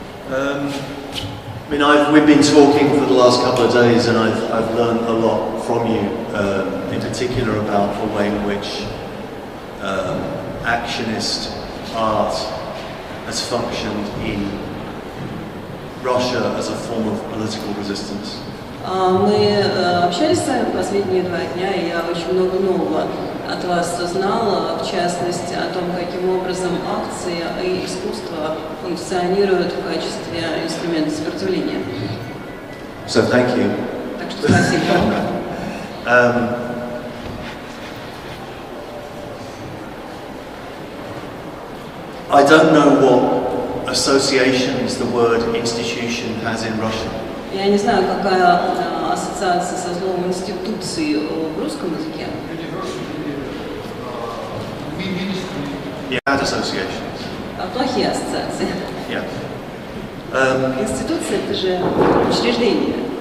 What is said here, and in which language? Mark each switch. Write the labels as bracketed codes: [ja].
[en] I mean, we've been talking for the last couple of days, and I've learned a lot from you, in particular about the way in which actionist art has functioned in Russia as a form of political resistance. [ru] Мы общались с вами последние 2 дня, и я очень много нового от вас узнала, в частности, о том, каким образом акции и искусство функционируют в качестве инструмента сопротивления. [en] So thank you. [ru] Так что спасибо. [en] I don't know what associations the word institution has in Russian. [ru] Я не знаю, какая ассоциация со словом институции в русском языке. [en] Bad associations. [ru] Плохие ассоциации. [en] Yeah. [ru] Институция — это же учреждение.